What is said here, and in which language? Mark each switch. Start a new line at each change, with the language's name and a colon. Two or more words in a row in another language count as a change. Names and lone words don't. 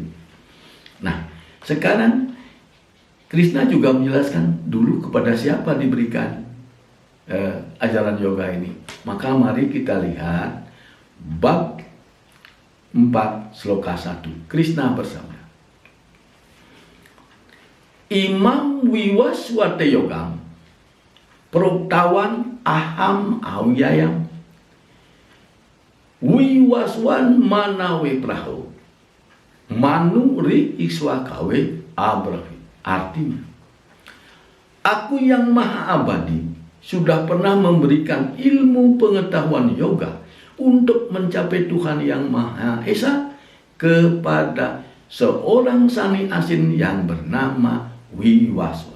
Indonesian: Nah, sekarang Krishna juga menjelaskan dulu kepada siapa diberikan ajaran yoga ini. Maka mari kita lihat bab 4 sloka 1.
Sanskrit: Krishna bersabda, इमं विवस्वते योगं प्रोक्तवान् अहम् अव्ययम् विवस्वान् मनवे प्राह मनुर् इक्ष्वाकवे अब्रवीत्.
Indonesian: Artinya, aku yang maha abadi sudah pernah memberikan ilmu pengetahuan yoga untuk mencapai Tuhan yang Maha Esa kepada seorang sannyasin yang bernama Wiwaswan.